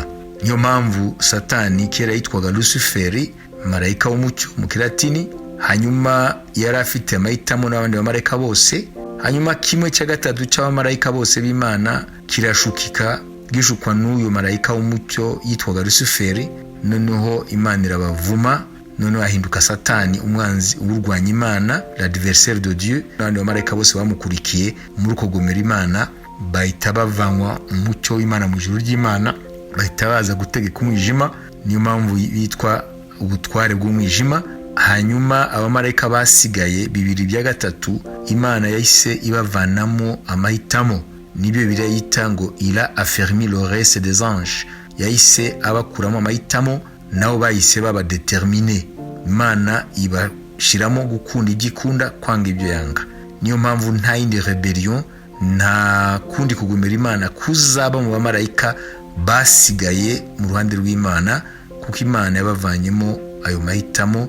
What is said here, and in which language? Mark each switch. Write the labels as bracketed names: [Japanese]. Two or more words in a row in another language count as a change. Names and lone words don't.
[Kinyarwanda] Niyo mpamvu Satani kera yitwaga Luciferi, marayika w'umucyo mu Kilatini, hanyuma yari afite amahitamo n'abandi bamarayika bose. Hanyuma 1/3 cy'abamarayika bose b'Imana kirashukika, gishukwa n'uyu marayika w'umucyo yitwaga Luciferi. Noneho Imana irabavuma, noneho ahinduka Satani, umwanzi urwanya Imana, [French] l'adversaire de Dieu. [Kinyarwanda] N'abandi bamarayika bose bamukurikiye muri uko gomera Imana, bahita bavanywa umucyo w'Imana mu ijuru ry'Imana, bahita baza gutegeka umwijima. Niyo mpamvu bitwa ubutware bw'umwijima. Hanyuma abamarayika basigaye 2/3 Imana yahise ibavanamo amahitamo. Nibyo birayita ngo [French] il a affermi le reste des anges, [Kinyarwanda] yahise abakuramo amahitamo, nabo bahise baba determiner. Imana ibashiramo gukunda igikunda, kwanga ibyo yanga. Niyo mpamvu nta yindi rebellion, nta kundi kugomera Imana kuzaba mu bamarayika basigaye mu ruhande rw'Imana, kuko Imana yabavanyemo ayo mahitamo.